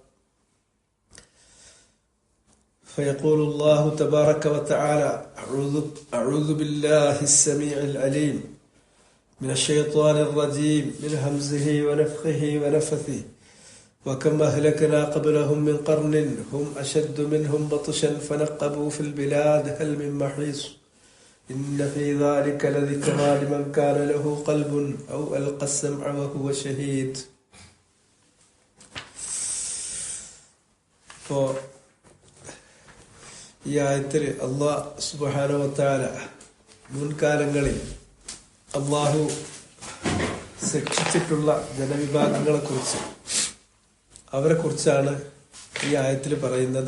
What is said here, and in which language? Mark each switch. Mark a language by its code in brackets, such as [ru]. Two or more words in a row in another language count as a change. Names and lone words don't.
[ar] فيقول الله تبارك وتعالى أعوذ بالله السميع العليم من الشيطان الرجيم من همزه ونفخه ونفثه وكم أهلكنا قبلهم من قرن هم أشد منهم بطشا فنقبوا في البلاد هل من محيص إن في ذلك لذكرى لمن كان له قلب أو ألقى السمع وهو شهيد. [ml] ഈ ആയത്തിൽ അല്ലാഹ് [ar] سبحانه وتعالى [ml] മുൻകാലങ്ങളിൽ അല്ലാഹു ശിക്ഷിച്ചിട്ടുള്ള ജനവിഭാഗങ്ങളെ കുറിച്ച് അവരെ കുറിച്ചാണ് ഈ ആയത്തിൽ പറയുന്നത്.